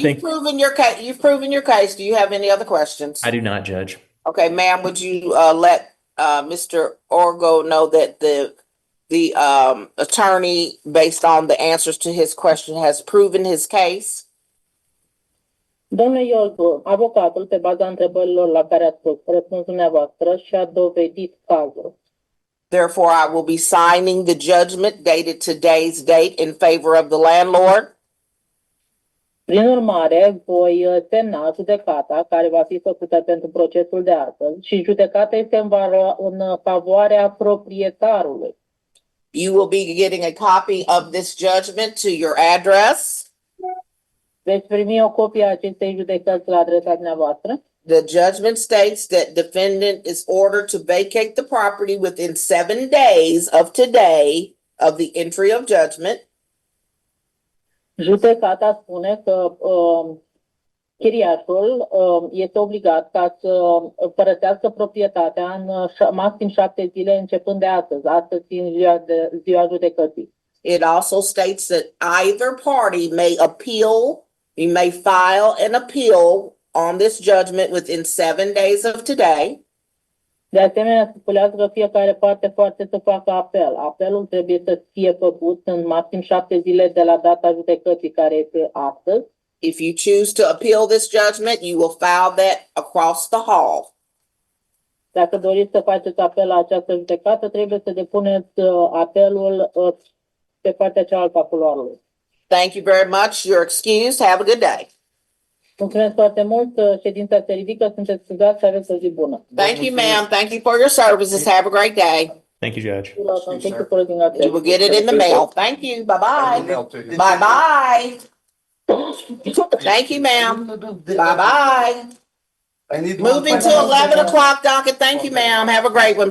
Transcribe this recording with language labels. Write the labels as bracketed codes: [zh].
[en] think You've proven your case. You've proven your case. Do you have any other questions? I do not, Judge. Okay, ma'am, would you let Mr. Orgo know that the attorney, based on the answers to his question, has proven his case? [ro] Domnule Iorgu, avocatul, pe baza întrebărilor la care ați pus răspunsul dumneavoastră, și-a dovedit cazul. [en] Therefore, I will be signing the judgment dated today's date in favor of the landlord. [ro] Prin urmare, voi semna judecata care va fi făcută pentru procesul de astăzi și judecata este în favoarea proprietarului. [en] You will be getting a copy of this judgment to your address. [ro] Veți primi o copie a acestei judecăți la adresa dumneavoastră. [en] The judgment states that defendant is ordered to vacate the property within 7 days of today of the entry of judgment. [ro] Judecata spune că chiriașul este obligat ca să părăsească proprietatea în maxim 7 zile începând de astăzi, astăzi fiind ziua judecății. [en] It also states that either party may appeal, you may file an appeal on this judgment within 7 days of today. [ro] De asemenea, stipulează că fiecare parte poate să facă apel. Apelul trebuie să fie făcut în maxim 7 zile de la data judecății, care este astăzi. [en] If you choose to appeal this judgment, you will file that across the hall. [ro] Dacă doriți să faceți apel la această judecată, trebuie să depuneți apelul pe partea cealaltă a culoarului. [en] Thank you very much. You're excused. Have a good day. [ro] Mulțumesc foarte mult. Ședința se ridică. Sunteți scuzați să aveți o zi bună. [en] Thank you, ma'am. Thank you for your services. Have a great day. Thank you, Judge. You're welcome. Thank you for looking at You will get it in the mail. Thank you. Bye-bye. Bye-bye. Thank you, ma'am. Bye-bye. I need Moving to 11 o'clock docket. Thank you, ma'am. Have a great one.